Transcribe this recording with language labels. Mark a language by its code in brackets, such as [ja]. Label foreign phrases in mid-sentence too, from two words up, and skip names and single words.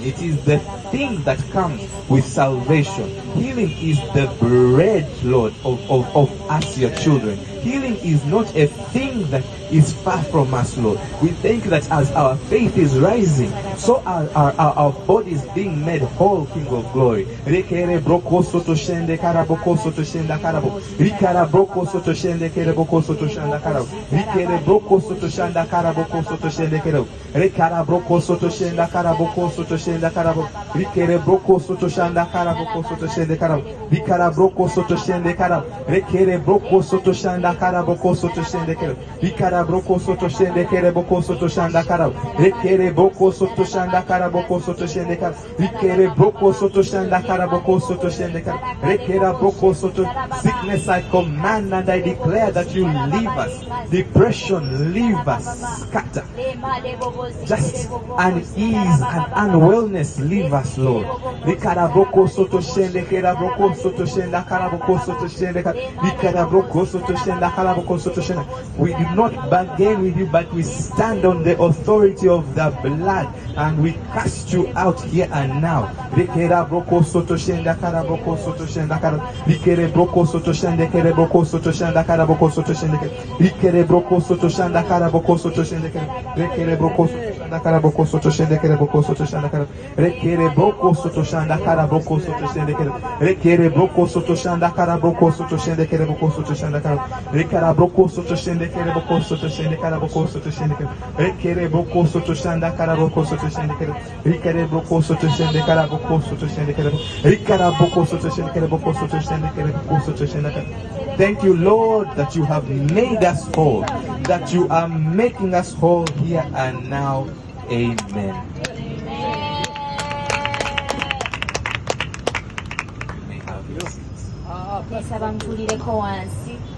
[en] It is the thing that comes with salvation. Healing is the bread, Lord, of us, your children. Healing is not a thing that is far from us, Lord. We thank you that as our faith is rising, so our bodies being made whole, King of glory. Rekere broko soto shende karaboko soto shenda karabo. Rikara broko soto shende kereboko soto shenda karabo. Rikere broko soto shenda karaboko soto shende kerebo. Rekara broko soto shenda karaboko soto shenda karabo. Rikere broko soto shenda karaboko soto shende karabo. Rikara broko soto shende karabo. Rekere broko soto shenda karaboko soto shende kerebo. Rikara broko soto shende kereboko soto shenda karabo. Rekere broko soto shenda karaboko soto shende karabo. Rikere broko soto shenda karaboko soto shende karabo. Rekera broko soto. Sickness I command and I declare that you leave us. Depression leave us. Scatter. Just unease and unwellness leave us, Lord. Rikara broko soto shende kerabroko soto shenda karaboko soto shende karabo. Rikara broko soto shenda karaboko soto shenda. We do not bargain with you, but we stand on the authority of the blood and we cast you out here and now. Rikera broko soto shenda karaboko soto shenda karabo. Rikere broko soto shende kereboko soto shenda karaboko soto shende kerebo. Rikere broko soto shenda karaboko soto shende kerebo. Rikere broko soto shenda karaboko soto shende kereboko soto shenda karabo. Rekere broko soto shenda karaboko soto shende kerebo. Rekere broko soto shenda karaboko soto shende kereboko soto shenda karabo. Rekara broko soto shende kereboko soto shende karaboko soto shende kerebo. Rekere broko soto shenda karaboko soto shende kerebo. Rekere broko soto shende karaboko soto shende kerebo. Rekara broko soto shende kereboko soto shende kereboko soto shende kerebo. Thank you, Lord, that you have made us whole, that you are making us whole here and now. Amen. Ndasaba mtulireko wansi.